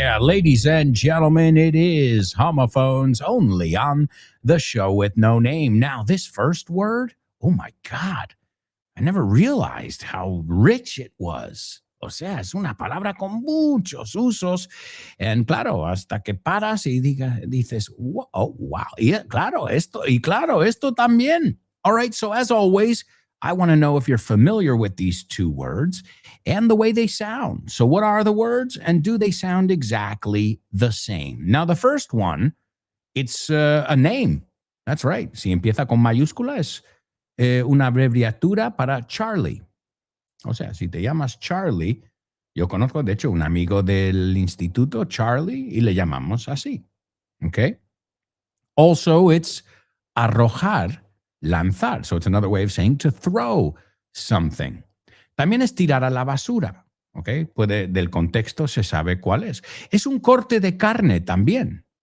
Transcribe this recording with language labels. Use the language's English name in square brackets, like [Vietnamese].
[English] Ladies and gentlemen, it is Homophones only on the show with no name. Now, this first word, oh my God, I never realized how rich it was. [Spanish] O sea, es una palabra con muchos usos. And claro, hasta que paras y dices, oh, wow. Yeah, claro, esto también. [English] All right, so as always, I want to know if you're familiar with these two words and the way they sound. So what are the words and do they sound exactly the same? Now, the first one, it's a name. That's right. [Spanish] Si empieza con mayúscula, es una abreviatura para Charlie. O sea, si te llamas Charlie, yo conozco, de hecho, un amigo del instituto, Charlie, y le llamamos así. [English] Okay? Also, it's arrojar, lanzar. So it's another way of saying to throw something. [Spanish] También es tirar a la basura. Okay? Del contexto se sabe cuál es. Es un corte de carne también.